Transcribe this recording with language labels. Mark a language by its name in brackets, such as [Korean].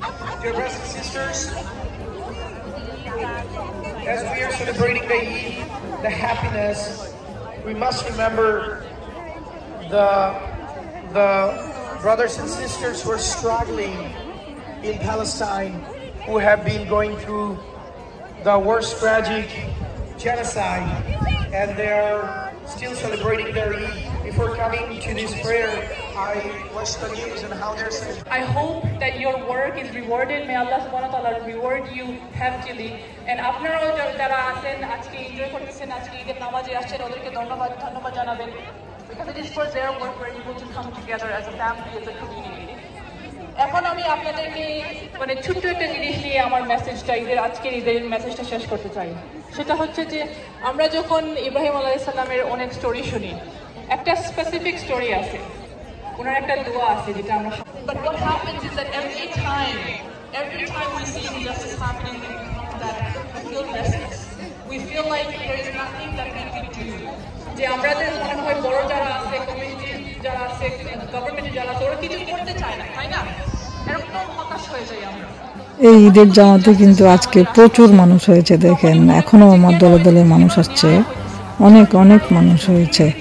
[English] dear brothers and sisters, as we are celebrating the Eid, the happiness, we must remember the brothers and sisters who are struggling in Palestine, who have been going through the worst tragic genocide, and they are still celebrating their Eid. Before coming to this prayer, I watched the news and how they're celebrating. I hope that your work is rewarded. May Allah subhanahu wa ta'ala reward you heftily. [Bangla] And আপনারাও যারা আছেন আজকে enjoy করতেছেন, আজকে ঈদের নামাজে আসছেন, ওদেরকে ধন্যবাদ জানাবেন। [English] Because it is for their work we're able to come together as a family, as a community. [Bangla] এখন আমি আপনাদেরকে মানে ছোট্ট একটা জিনিস নিয়ে আমার মেসেজটা আজকের ঈদের মেসেজটা শেষ করতে চাই। সেটা হচ্ছে যে আমরা যখন ইব্রাহিম আলাইহিস সালামের অনেক স্টোরি শুনি, একটা স্পেসিফিক স্টোরি আছে, ওনার একটা দোয়া আছে যেটা আমরা [English] But what happens is that every time we see injustice happening, we become that we feel restless. We feel like there is nothing that we can do. [Bangla] যে আমাদের মনে হয় বড় যারা আছে, কমিউনিটি যারা আছে, গভর্নমেন্টে যারা আছে, ওরা কিছু করতে চায় না, তাই না? এরকম হতাশ হয়ে যাই আমরা। এই ঈদের জামাতে কিন্তু আজকে প্রচুর মানুষ হয়েছে, দেখেন এখনো আমার দলে দলে মানুষ আসছে, অনেক অনেক মানুষ হয়েছে।